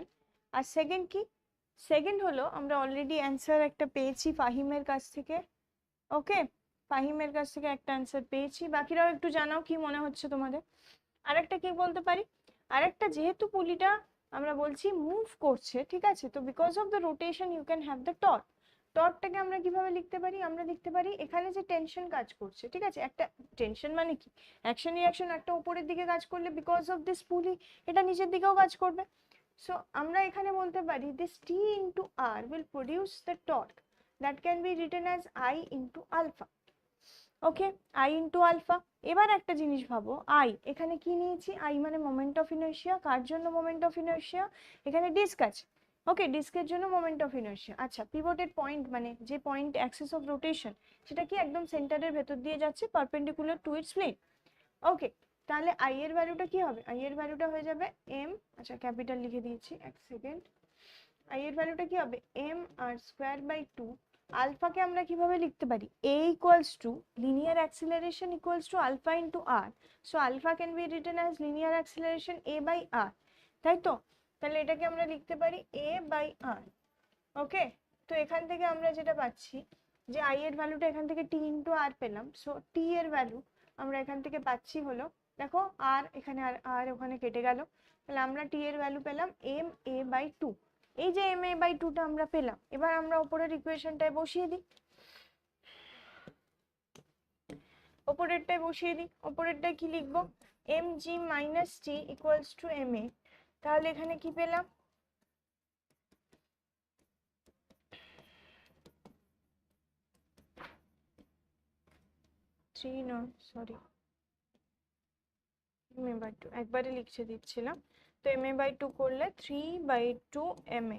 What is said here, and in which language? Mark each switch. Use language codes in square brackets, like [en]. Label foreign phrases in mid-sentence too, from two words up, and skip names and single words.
[bn] আর সেকেন্ড কি, সেকেন্ড হলো আমরা [en] already answer [bn] একটা পেয়েছি ফাহিমের কাছ থেকে। ওকে, ফাহিমের কাছ থেকে একটা অ্যান্সার পেয়েছি, বাকিরাও একটু জানাও কি মনে হচ্ছে তোমাদের। আরেকটা কি বলতে পারি, আরেকটা যেহেতু পুলিটা আমরা বলছি মুভ করছে, ঠিক আছে, তো [en] because of the rotation you can have the torque. [bn] টর্কটাকে আমরা কিভাবে লিখতে পারি, আমরা লিখতে পারি এখানে যে টেনশন কাজ করছে, ঠিক আছে, একটা টেনশন মানে কি, [en] action reaction, [bn] একটা উপরের দিকে কাজ করলে [en] because of this pulley [bn] এটা নিচের দিকেও কাজ করবে। সো আমরা এখানে বলতে পারি [en] this T into R will produce the torque that can be written as I into alpha. okay, I into alpha. [bn] এবার একটা জিনিস ভাবো, আই এখানে কি নিয়েছি, আই মানে [en] moment of inertia, [bn] কার জন্য [en] moment of inertia, [bn] এখানে ডিস্ক আছে, ওকে, ডিস্কের জন্য [en] moment of inertia. [bn] আচ্ছা, [en] pivoted point [bn] মানে যে [en] point axis of rotation [bn] সেটা কি একদম সেন্টারের ভেতর দিয়ে যাচ্ছে [en] perpendicular to its plane. [bn] ওকে, তাহলে আই এর ভ্যালুটা কি হবে, আই এর ভ্যালুটা হয়ে যাবে এম, আচ্ছা ক্যাপিটাল লিখে দিয়েছি, এক সেকেন্ড, আই এর ভ্যালুটা কি হবে [en] M R square by two. [bn] আলফাকে আমরা কিভাবে লিখতে পারি, [en] a equals to linear acceleration equals to alpha into r, so alpha can be written as linear acceleration a by r, [bn] তাই তো, তাহলে এটাকে আমরা লিখতে পারি [en] a by r। [bn] ওকে, তো এখান থেকে আমরা যেটা পাচ্ছি যে i এর ভ্যালুটা এখান থেকে [en] t into r [bn] পেলাম, সো t এর ভ্যালু আমরা এখান থেকে পাচ্ছি হলো, দেখো r এখানে আর ওখানে কেটে গেল, তাহলে আমরা t এর ভ্যালু পেলাম [en] m a by 2। [bn] এই যে [en] M A by twoটা [bn] আমরা পেলাম, এবার আমরা উপরের ইকুয়েশনটায় বসিয়ে দিই, উপরেরটায় বসিয়ে দিই, উপরেরটায় কি লিখবো, [en] M G minus T equals to M A, [bn] তাহলে এখানে কি পেলাম, থ্রি নয় [en] sorry M A by two, [bn] একবারে লিখে দিচ্ছিলাম, তো [en] M A by two [bn] করলে [en] 3/2 M A.